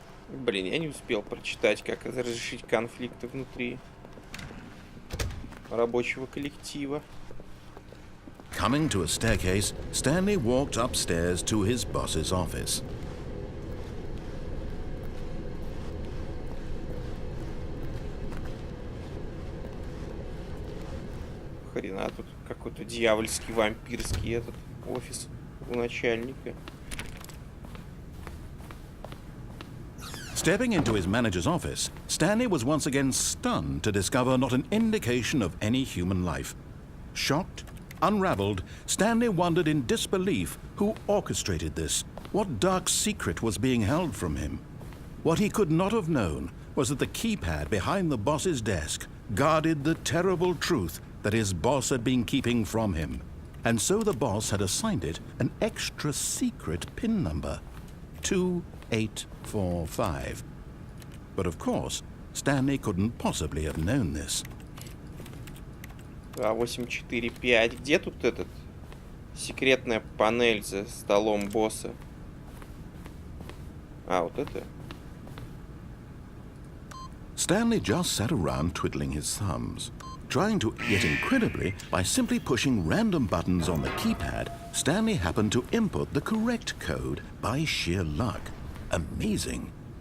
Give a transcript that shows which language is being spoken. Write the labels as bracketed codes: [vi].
[ru] Блин, я не успел прочитать, как разрешить конфликты внутри рабочего коллектива. [en] Coming to a staircase, Stanley walked upstairs to his boss's office. [ru] Хрена, тут какой-то дьявольский, вампирский этот офис у начальника. [en] Stepping into his manager's office, Stanley was once again stunned to discover not an indication of any human life. Shocked, unraveled, Stanley wondered in disbelief who orchestrated this, what dark secret was being held from him. What he could not have known was that the keypad behind the boss's desk guarded the terrible truth that his boss had been keeping from him. And so the boss had assigned it an extra secret PIN number, 2845. But of course, Stanley couldn't possibly have known this. [ru] 2845. Где тут этот? Секретная панель за столом босса. А, вот это. [en] Stanley just sat around twiddling his thumbs, trying to, yet incredibly, by simply pushing random buttons on the keypad, Stanley happened to input the correct code by sheer luck. Amazing.